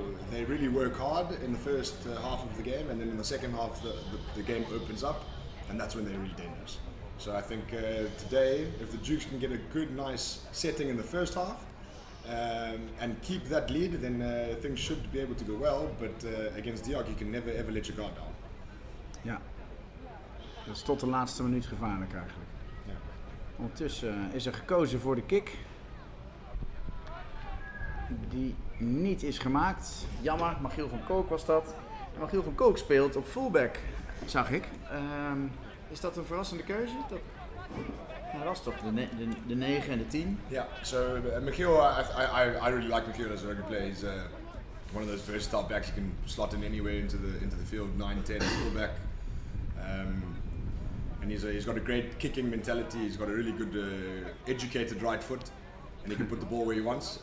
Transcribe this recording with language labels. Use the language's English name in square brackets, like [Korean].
[English] They really work hard in the first half of the game, and then in the second half the game opens up, and that's when they're really dangerous. So I think today, if the Dukes can get a good, nice setting in the first half and keep that lead, then things should be able to go well. But against Diok, you can never ever let your guard down. [Dutch] Ja, dat is tot de laatste minuut gevaarlijk eigenlijk. Ja. Ondertussen is er gekozen voor de kick. Die niet is gemaakt. Jammer, Michiel van Kook was dat. En Michiel van Kook speelt op fullback, zag ik. Is dat een verrassende keuze? Dat was toch de 9 en de 10? [English] Yeah, so Michiel, I really like Michiel as a rugby player. He's one of those versatile backs you can slot in anywhere into the field, 9, 10, fullback. And he's got a great kicking mentality. He's got a really good educated right foot, and he can put the ball where he wants.